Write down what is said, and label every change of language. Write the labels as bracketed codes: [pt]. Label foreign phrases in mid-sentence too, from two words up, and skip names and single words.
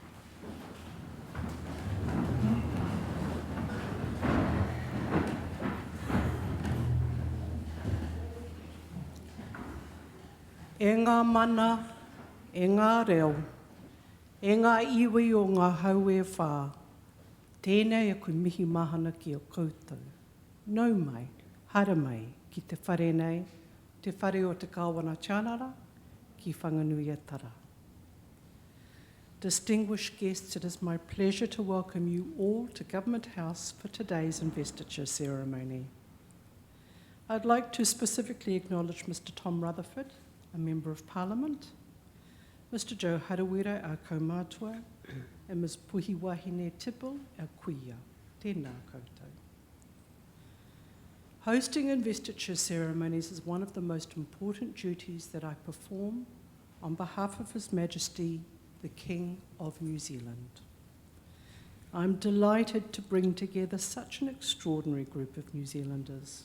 [mi] E ngā mana, e ngā reo, e ngā iwi o ngā hau e whā, tēnei a koe mihi mahana ki o koutou. Nau mai, hara mai, ki te whare nei, te whare o te kāwana tianara, ki whanganuiatara. [en] Distinguished guests, it is my pleasure to welcome you all to Government House for today's investiture ceremony. I'd like to specifically acknowledge Mr. Tom Rutherford, a Member of Parliament, Mr. Joe Harawira, our kaumātua, and Ms. Puhiwahine Tipple, our kuia. [mi] Tēnā koutou. [en] Hosting investiture ceremonies is one of the most important duties that I perform on behalf of His Majesty, the King of New Zealand. I'm delighted to bring together such an extraordinary group of New Zealanders.